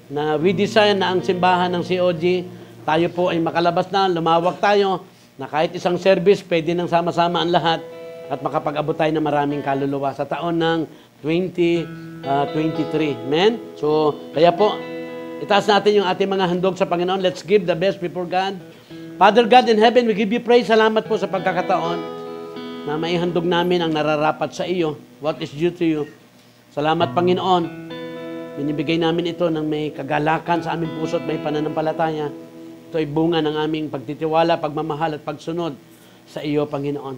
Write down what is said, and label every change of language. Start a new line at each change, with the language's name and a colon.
Filipino: Na we desire na ang simbahan ng COG, tayo po ay makalabas na, lumawak tayo, na kahit isang service, pwede nang sama-sama ang lahat, at makapag-abot tayo ng maraming kaluluwa sa taon ng 2023. Amen? So, kaya po, itaas natin yung ating mga handog sa Panginoon.
English: Let's give the best before God. Father God in heaven, we give you praise.
Filipino: Salamat po sa pagkakataon na maihandog namin ang nararapat sa iyo.
English: What is due to you.
Filipino: Salamat, Panginoon. Binibigay namin ito ng may kagalakan sa aming puso at may pananampalataya. Ito ay bunga ng aming pagtitiwala, pagmamahal at pagsunod sa iyo, Panginoon.